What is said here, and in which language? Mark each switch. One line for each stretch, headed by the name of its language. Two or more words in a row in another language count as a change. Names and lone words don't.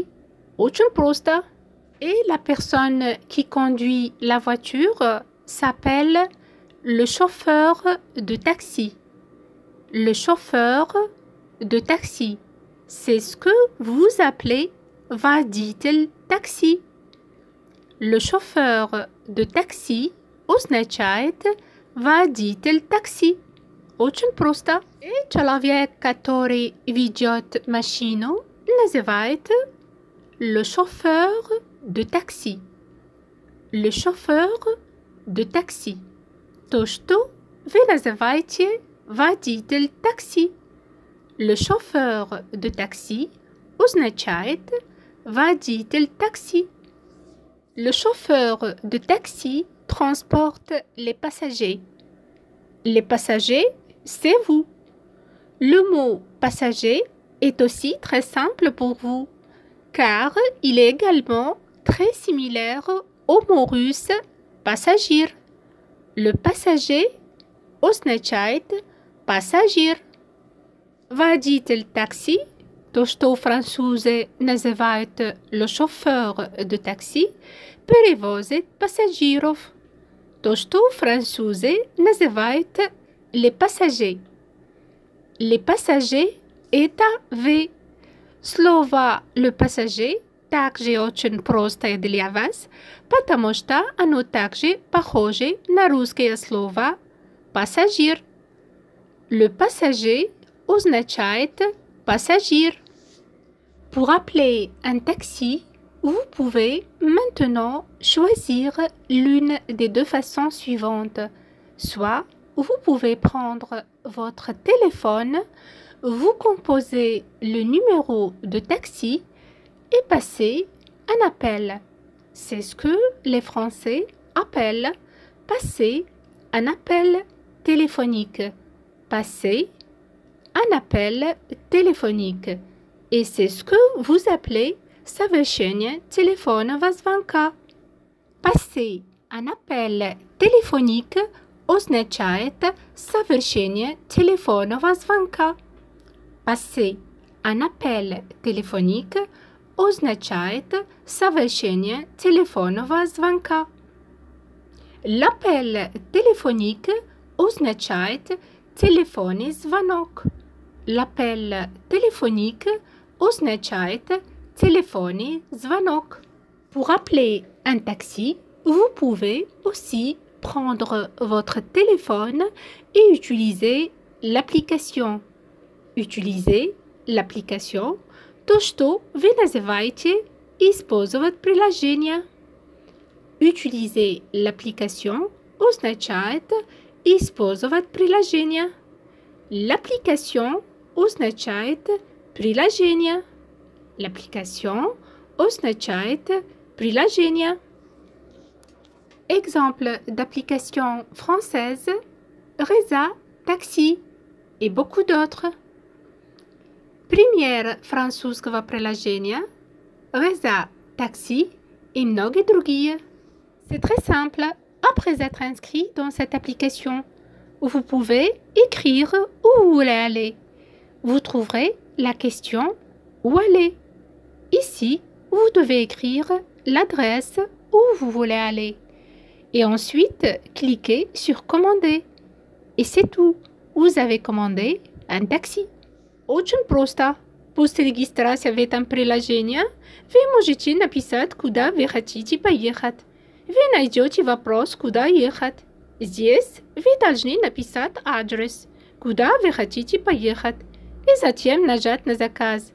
Russian: Очень просто.
French: Et la personne qui conduit la voiture s'appelle le chauffeur de taxi. Le chauffeur de taxi. C'est ce que vous appelez
Russian: водитель такси.
French: Le chauffeur de taxi
Russian: означает водитель такси. Очень просто. И человек, который ведет машину, называет
French: le chauffeur de taxi. Le chauffeur de taxi.
Russian: То, что вы называете водитель такси.
French: Le chauffeur de taxi
Russian: означает водитель такси.
French: Le chauffeur de taxi transporte les passagers. Les passagers, c'est vous. Le mot passager est aussi très simple pour vous, car il est également très similaire au mot russe пассажир. Le passager
Russian: означает пассажир. Водитель такси, то, что французы называют
French: le chauffeur de taxi,
Russian: перевозит пассажиров. То, что французы называют
French: les passagers. Les passagers –
Russian: это вы. Слово
French: «le passager»
Russian: также очень простое для вас, потому что оно также похоже на русское слово «пассажир».
French: Le passager
Russian: означает «пассажир».
French: Pour appeler un taxi, vous pouvez maintenant choisir l'une des deux façons suivantes. Soit vous pouvez prendre votre téléphone, vous composez le numéro de taxi et passer un appel. C'est ce que les Français appellent passer un appel téléphonique. Passer un appel téléphonique. Et c'est ce que vous appelez
Russian: совершение телефонного звонка.
French: Passer un appel téléphonique
Russian: означает совершение телефонного звонка.
French: Passer un appel téléphonique
Russian: означает совершение телефонного звонка.
French: L'appel téléphonique
Russian: означает телефонный звонок.
French: L'appel téléphonique
Russian: означает телефонный звонок.
French: Pour appeler un taxi, vous pouvez aussi prendre votre téléphone et utiliser l'application. Utilisez l'application
Russian: то, что вы называете использовать приложение.
French: Utiliser l'application
Russian: означает использовать приложение. L'application означает приложение. L'application означает приложение.
French: Exemple d'application française, Reza, Taxi et beaucoup d'autres.
Russian: Пример французского приложения, Reza, Taxi et многие другие.
French: C'est très simple. Après être inscrit dans cette application, vous pouvez écrire où vous voulez aller. Vous trouverez la question où aller. Ici, vous devez écrire l'adresse où vous voulez aller. Et ensuite, cliquez sur commander. Et c'est tout. Vous avez commandé un taxi.
Russian: Очень просто. После регистрации в этом приложении вы можете написать, куда вы хотите поехать. Вы найдете вопрос, куда ехать. Здесь вы должны написать адрес, куда вы хотите поехать, и затем нажать на заказ.